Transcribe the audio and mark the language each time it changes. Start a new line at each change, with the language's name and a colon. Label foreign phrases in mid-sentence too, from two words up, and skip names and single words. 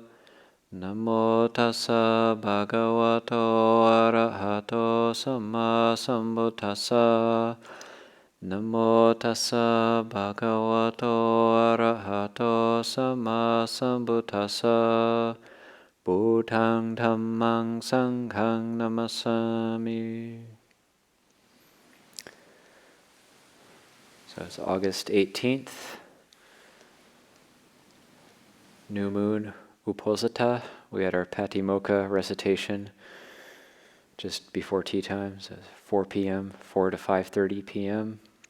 Pali: Namo tassa bhagavato arahato samma sambuddhassa. Namo tassa bhagavato arahato samma sambuddhassa. Buddhaṃ dhammāṃ saṅghāṃ namasami.
English: So it's August 18th, new moon, Uposatha. We had our Patimokkha recitation just before tea time, so 4 p.m., 4 to 5:30 p.m.